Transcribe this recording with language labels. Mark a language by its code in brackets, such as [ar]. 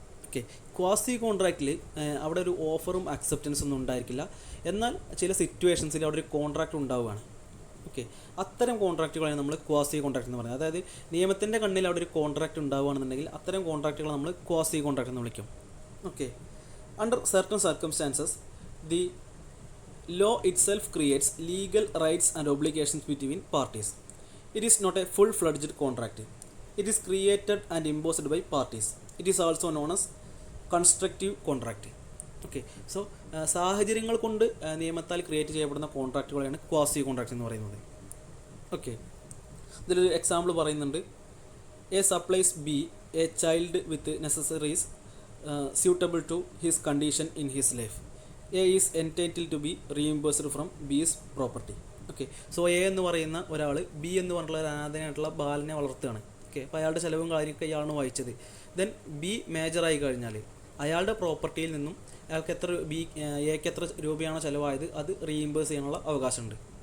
[ml] Okay, quasi കോൺട്രാക്റ്റിൽ അവിടെ ഒരു ഓഫറും അക്സെപ്റ്റൻസ് ഒന്നും ഉണ്ടായിരിക്കില്ല. എന്നാൽ ചില സിറ്റുവേഷൻസിൽ അവിടെ ഒരു കോൺട്രാക്റ്റ് ഉണ്ടാവുകയാണ്. ഓക്കെ, അത്തരം കോൺട്രാക്റ്റുകളാണ് നമ്മൾ ക്വാസി കോൺട്രാക്റ്റ് എന്ന് പറയുന്നത്. അതായത് നിയമത്തിൻ്റെ കണ്ണിൽ അവിടെ ഒരു കോൺട്രാക്റ്റ് ഉണ്ടാവുകയാണെന്നുണ്ടെങ്കിൽ അത്തരം കോൺട്രാക്റ്റുകൾ നമ്മൾ ക്വാസി കോൺട്രാക്റ്റ് എന്ന് വിളിക്കും. [en] Okay, under certain circumstances the law itself creates legal rights and obligations between parties. It is not a full-fledged contract. It is created and imposed by parties. It is also known as constructive contract. [ml] Okay, so സാഹചര്യങ്ങൾ കൊണ്ട് നിയമത്താൽ create ചെയ്യപ്പെടുന്ന കോൺട്രാക്റ്റുകളെയാണ് quasi contract എന്ന് പറയുന്നത്. [en] okay, [ml] ഇതിലൊരു example പറയുന്നുണ്ട്. [en] A supplies B a child with necessaries suitable to his condition in his life. A is entitled to be reimbursed from B's property. [ml] Okay, so A എന്ന് പറയുന്ന ഒരാൾ B എന്ന് പറഞ്ഞിട്ടുള്ള ഒരു അനാഥനായിട്ടുള്ള ബാലനെ വളർത്തുകയാണ്. ഓക്കെ, അപ്പോൾ അയാളുടെ ചിലവും കാര്യമൊക്കെ ഇയാളാണ് വഹിച്ചത്. ദെൻ ബി മേജറായി കഴിഞ്ഞാൽ അയാളുടെ പ്രോപ്പർട്ടിയിൽ നിന്നും അയാൾക്ക് എക്ക് എത്ര രൂപയാണോ ചിലവായത് അത് റീഇംബേഴ്സ് ചെയ്യാനുള്ള അവകാശമുണ്ട്.